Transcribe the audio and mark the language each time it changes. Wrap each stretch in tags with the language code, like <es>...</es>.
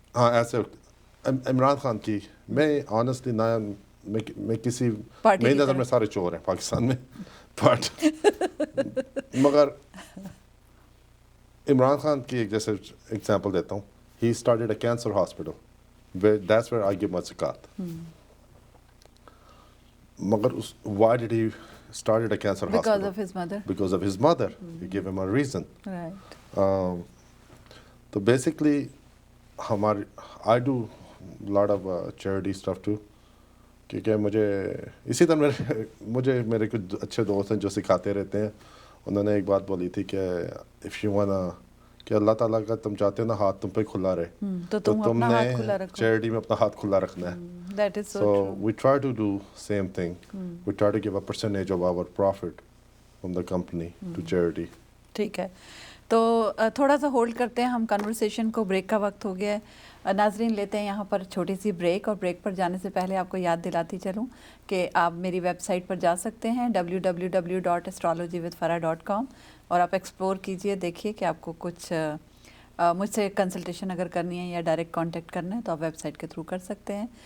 <ur>ہاں ایسے عمران خان کی, میں آنیسٹلی نہ میں کسی میری نظر میں سارے چور ہیں پاکستان میں, بٹ مگر عمران خان کی ایک جیسے ایگزامپل دیتا ہوں,</ur> <en>he started a cancer hospital. That's where I give my zakat.</en> <ur>مگر</ur> <en>why did he started a cancer hospital? Because of his mother. Because of his mother. He gave him a reason. Right.</en> <ur>تو basically ہماری</ur> <en>I do lot of charity stuff too,</en> <ur>کیونکہ مجھے اسی طرح میرے کچھ اچھے دوست ہیں جو سکھاتے رہتے ہیں. انہوں نے ایک بات بولی تھی کہ</ur> <en>if you wanna</en> <ur>کہ اللہ تعالیٰ کا تم چاہتے ہو نا ہاتھ تم پہ کھلا رہے, تو تم نے چیریٹی میں اپنا ہاتھ کھلا رکھنا ہے.</ur> <en>That is so So true. we try to do same thing. We try to give a percentage of our profit from the company to charity.</en> <ur>ٹھیک ہے, تو تھوڑا سا ہولڈ کرتے ہیں ہم کنورسیشن کو, بریک کا وقت ہو گیا ہے. ناظرین لیتے ہیں یہاں پر چھوٹی سی بریک, اور بریک پر جانے سے پہلے آپ کو یاد دلاتی چلوں کہ آپ میری ویب سائٹ پر جا سکتے ہیں www.astrologywithfarah.com, اور آپ ایکسپلور کیجئے, دیکھیے کہ آپ کو کچھ مجھ سے کنسلٹیشن اگر کرنی ہے یا ڈائریکٹ کانٹیکٹ کرنا ہے تو آپ ویب سائٹ کے تھرو کر سکتے ہیں.</ur>